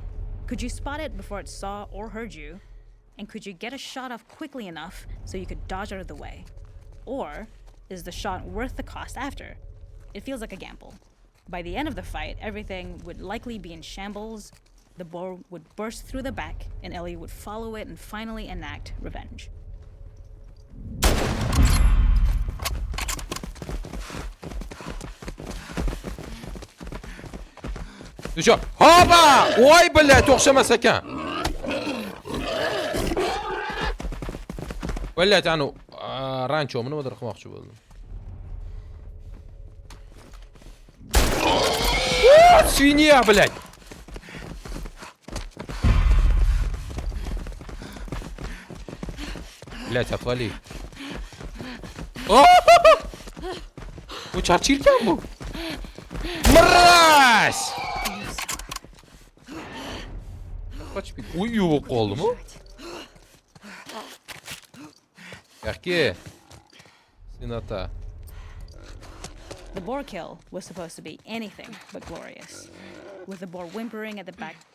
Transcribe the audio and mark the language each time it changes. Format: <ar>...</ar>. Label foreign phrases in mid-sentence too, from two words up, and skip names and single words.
<en>Could you spot it before it saw or heard you? And could you get a shot off quickly enough so you could dodge out of the way? Or is the shot worth the cost after? It feels like a gamble. By the end of the fight, everything would likely be in shambles. The boar would burst through the back, and Ellie would follow it and finally enact revenge.</en> <ru>Ну чё? Опа! Ой, блядь,</ru> <uz>o'xshamas ekan. Блядь, anu ranchomni nimadir qilmoqchi bo'ldim.</uz> <ru>Свинья, блядь. Блядь, отвали.</ru> <uz>Ну, чарчилькан bu.</uz> <ru>Мразь!</ru> <uz>Uy, yuvib qoldimi? Yaxki. Sinata.</uz> <en>The boar kill was supposed to be anything but glorious, with the boar whimpering at the back.</en>